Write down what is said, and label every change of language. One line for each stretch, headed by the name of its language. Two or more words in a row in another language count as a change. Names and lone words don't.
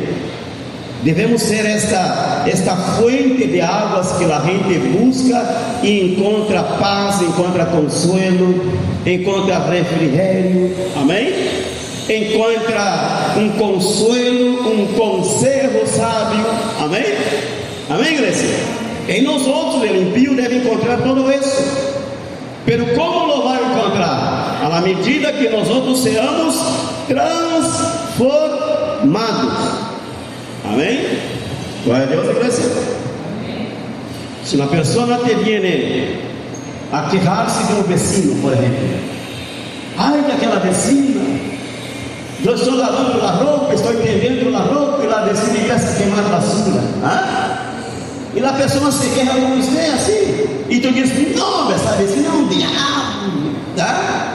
Portuguese: Devemos ser esta fonte de águas que a gente busca e encontra paz, encontra consuelo, encontra refrigério. Amém? Encontra um consuelo, um conselho sábio. Amém? Amém, igreja? Em nós outros, o impio deve encontrar tudo isso.
Spanish: Pero como lo
Portuguese: vai encontrar? À medida que nós outros seamos transformados. Amém? Glória a Deus, igreja. Se uma pessoa
Spanish: te viene a quejar-se
Portuguese: de um vecino, por exemplo, ai daquela vecina, eu estou lavando a roupa, estou entendendo a roupa, e a vecina começa a queimar a basura. E a pessoa
Spanish: se queja
Portuguese: com você assim, e tu diz: não, essa vecina é um diabo, tá?